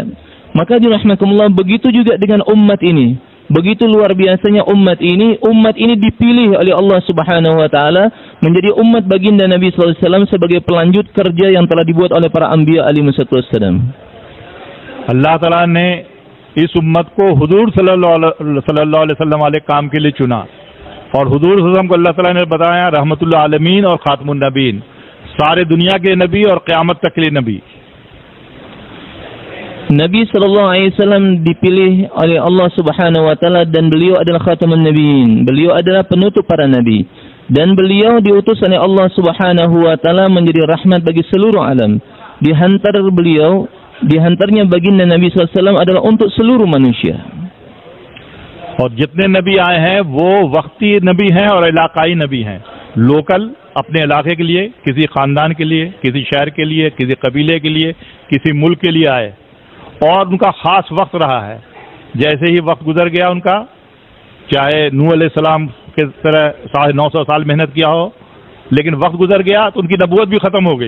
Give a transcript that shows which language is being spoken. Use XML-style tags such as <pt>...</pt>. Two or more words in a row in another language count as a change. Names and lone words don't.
<id>Maka dirahmatullah, begitu juga dengan umat ini. Begitu luar biasanya umat ini dipilih oleh Allah</id> <ar>سبحانه وتعالى</ar> <id>menjadi umat baginda Nabi SAW sebagai pelanjut kerja yang telah dibuat oleh para anbiya alaihissalam.</id> <hi>Allah Ta'ala ने इस उम्मत को हुजूर</hi> <ar>صلى الله عليه وسلم</ar> <hi>वाले काम के लिए चुना, और हुजूर</hi> <ar>صلى الله عليه وسلم</ar> <hi>को अल्लाह ताला ने बताया</hi> <ar>رحمة للعالمين</ar> <hi>और</hi> <ar>خاتم النبيين,</ar> <hi>सारे दुनिया के नबी और क़यामत तक के लिए नबी।</hi> <id>Nabi</id> <ar>صلى الله عليه وسلم</ar> <id>dipilih oleh Allah</id> <ar>سبحانه وتعالى</ar> <id>dan beliau adalah</id> <ar>خاتم النبيين.</ar> <id>Beliau adalah penutup para nabi dan beliau diutus oleh Allah</id> <ar>سبحانه وتعالى</ar> <id>menjadi rahmat bagi seluruh alam. Dihantarnya baginda Nabi SAW adalah untuk seluruh manusia.</id> <hi>और जितने नबी आए हैं वो वक्ती नबी हैं और इलाकाई नबी हैं। लोकल अपने इलाके के लिए, किसी खानदान के लिए, किसी शहर के लिए, किसी कबीले के लिए, किसी मुल्क के लिए आए, और उनका खास वक्त रहा है। जैसे ही वक्त गुजर गया उनका, चाहे नूह अलैहिस्सलाम के तरह 950 साल मेहनत किया हो, लेकिन वक्त गुजर गया तो उनकी नबूवत भी खत्म हो गई।</hi>